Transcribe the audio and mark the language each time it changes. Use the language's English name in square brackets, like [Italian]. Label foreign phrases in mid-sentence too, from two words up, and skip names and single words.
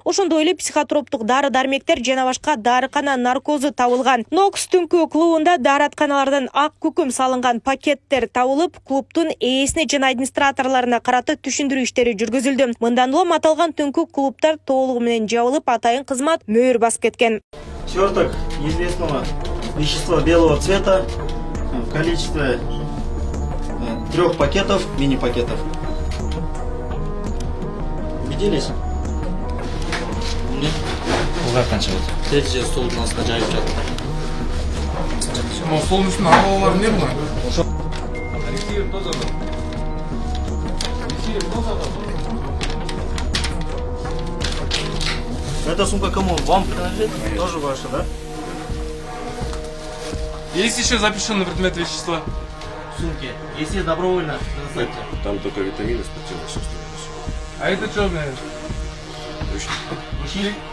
[Kyrgyz] Ошондой эле психотроптук дары-дармектер жана башка дарыкана наркозу табылган. НОКС түнкү клубунда дааратканалардан ак күкүм салынган пакеттер табылып, клубтун ээсине жана администраторлоруна карата түшүндүрүү иштери жүргүзүлдү. Мындан улам аталган түнкү клубтар толугу менен жабылып, атайын кызмат мөөр басып кеткен. [Russian] Сверток неизвестного вещества белого цвета в количестве 3 пакетов, мини-пакетов. Убедились? Нет? Третий стол у нас на [Kyrgyz] жайып жатыр. Столдун үстүнө арбалар эмне булар? [Russian] Эта сумка кому? Вам принадлежит? Тоже ваша, да? Есть еще запрещенный предмет вещества? Сумки. Если добровольно, доставьте. Там только витамины, спортивные все остальное. А это что, блядь? Ручник.